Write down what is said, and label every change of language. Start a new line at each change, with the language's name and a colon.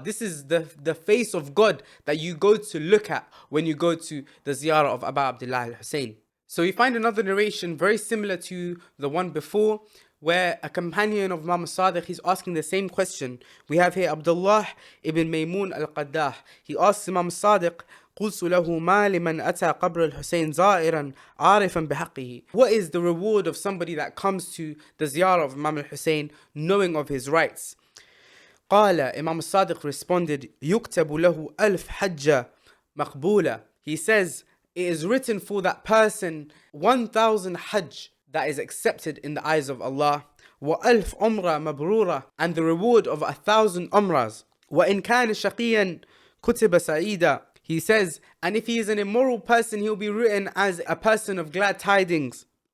English: This is the face of God that you go to look at when you go to the Ziyarah of Abu Abdullah al-Hussain. So we find another narration very similar to the one before, where a companion of Imam al-Sadiq, he's asking the same question. We have here Abdullah ibn Maymun al-Qaddah. He asks Imam al-Sadiq,
Arabic: قلت له ما لمن أتى قبر الحسين زائرا عارفا بحقه.
English: What is the reward of somebody that comes to the Ziyarah of Imam al-Hussain knowing of his rights?
Arabic: قال,
English: Imam al-Sadiq responded,
Arabic: يكتب له ألف حجة مقبولة.
English: He says, it is written for that person 1,000 hajj that is accepted in the eyes of Allah.
Arabic: وألف عمرة مبرورة,
English: and the reward of 1,000 umrahs.
Arabic: وإن كان شقيا كتب سعيدا.
English: He says, and if he is an immoral person, he'll be written as a person of glad tidings.